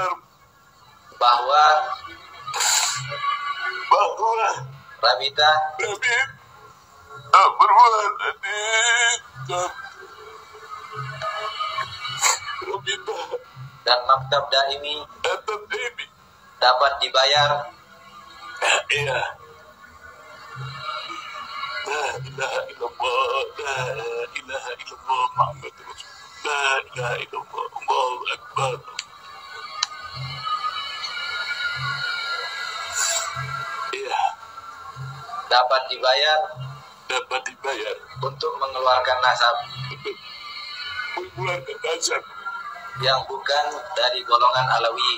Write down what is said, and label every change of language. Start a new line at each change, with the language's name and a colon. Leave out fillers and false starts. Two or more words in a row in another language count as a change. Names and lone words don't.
Indonesian: bahwa Rabithah Habib berbuat Rabithah dan Maktab Daimi atau Daimi dapat dibayar iya.
Arabic: لا إله إلا الله، لا إله إلا الله، محمد رسول، لا إله إلا الله، الله أكبر.
Indonesian: Iya, dapat dibayar untuk mengeluarkan nasab mengeluarkan nasab yang bukan dari golongan Alawi.